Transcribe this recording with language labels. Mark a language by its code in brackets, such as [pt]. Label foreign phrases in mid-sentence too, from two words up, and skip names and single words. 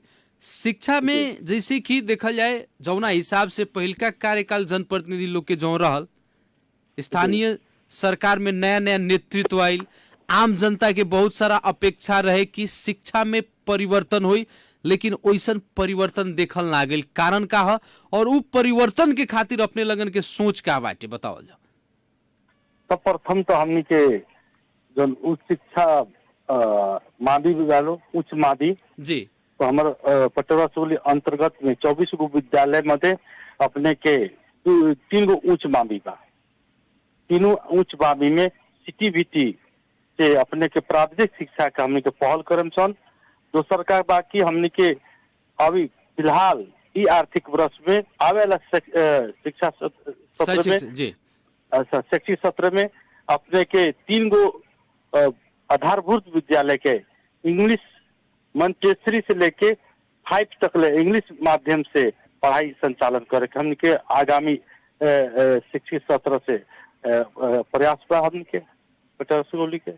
[bho] शिक्षा में जैसे कि देखल जाए जौना हिसाब से पहिलका कार्यकाल जनप्रतिनिधि लोग के जो रहल, स्थानीय सरकार में नया नया नेतृत्व आयल, आम जनता के बहुत सारा अपेक्षा रहे कि शिक्षा में परिवर्तन हुई, लेकिन वैसन परिवर्तन देखल ना गई। कारण का है और उ परिवर्तन के खातिर अपने लगन के सोच का बाटे बताओ जाओ। तो प्रथम तो हमनी के जो उच्च शिक्षा मादी विद्यालय उच्च मादी जी, तो हमारे पटेरवा सुगौली अंतर्गत में 24 गो विद्यालय मध्य अपने के 3 गो उच्च मावी बा। तीनों उच्च मावी में सीटीबीटी से अपने के प्राविधिक शिक्षा का हमने के पहल करम सन। दोसर का बाकी हमने के अभी फिलहाल ई आर्थिक वर्ष में आवे वाला शिक्षा सत्र में शैक्षिक सत्र में अपने के 3 गो आधारभूत विद्यालय के [en] English Montessori [bho] से लेके 5 तक ले इंग्लिश माध्यम से पढ़ाई संचालन करे हमने के आगामी शिक्षित सत्र से प्रयास बा हमने के पटेरवा सुगौली के